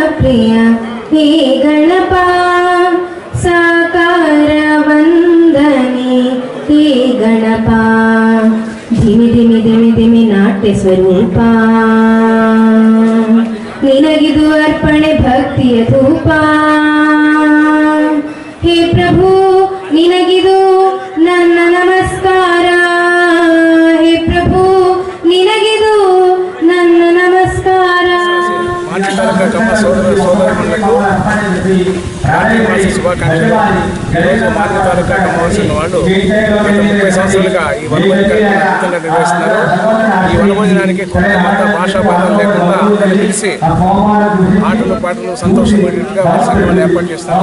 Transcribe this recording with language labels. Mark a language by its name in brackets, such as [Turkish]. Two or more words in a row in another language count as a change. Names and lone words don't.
[Kannada] ಪ್ರಿಯ ಹೇ ಗಣಪ ಸಾಕಾರ ವಂದನೆ ಹೇ ಗಣಪ ಧಿಮಿ ಧಿಮಿ ಧಿಮಿ ಧಿಮಿ ನಾಟ್ಯ ಸ್ವರೂಪ ನಿನಗಿದು ಅರ್ಪಣೆ ಭಕ್ತಿಯ ಧೂಪ ಹೇ ಪ್ರಭು ನಿನಗಿದು ನನ್ನ ನಮಸ್ಕಾರ ಹೇ ಪ್ರಭು ನಿನಗಿದು ನನ್ನ ನಮಸ್ಕಾರ. [Telugu] శుభాకాంక్షలు. ఈరోజు మాన్య తాలూకా కమ్మవారి వాళ్ళు గత 30 సంవత్సరాలుగా ఈ వనభోజన కార్యక్రమం నిర్వహిస్తున్నారు. ఈ వనభోజనానికి కొంత భాషా బంధం లేకుండా కలిసి ఆటలు పాటలు సంతోషపడేట్టుగా సంఘాలు ఏర్పాటు చేస్తారు.